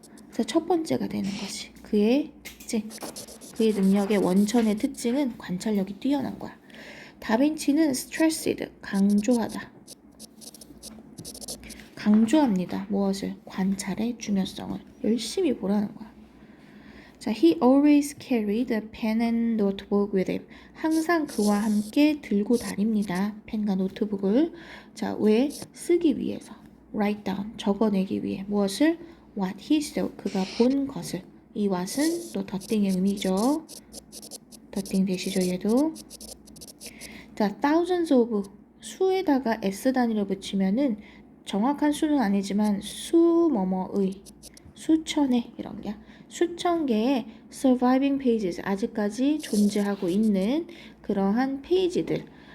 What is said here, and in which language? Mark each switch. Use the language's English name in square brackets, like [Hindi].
[Korean] 그래서 첫 번째가 되는 것이 그의 특징. 그의 능력의 원천의 특징은 관찰력이 뛰어난 거야. 다빈치는 stressed, 강조하다. 강조합니다. 무엇을? 관찰의 중요성을 열심히 보라는 거야. [English] 자, he always carried a pen and notebook with him. [Korean] 항상 그와 함께 들고 다닙니다. 펜과 노트북을. 자, 왜? 쓰기 위해서. [English] write down, [Korean] 적어내기 위해. 무엇을? [English] what he saw, [Korean] 그가 본 것을. 이 what은 또 더띵의 의미죠. 더띵 되시죠, 얘도. 자, [English] thousands of, [Korean] 수에다가 s 단위를 붙이면은 정확한 수는 아니지만 수뭐뭐의, 수천의 이런 게 수천 개의 [English] surviving pages, [Korean] 아직까지 존재하고 있는 그러한 페이지들,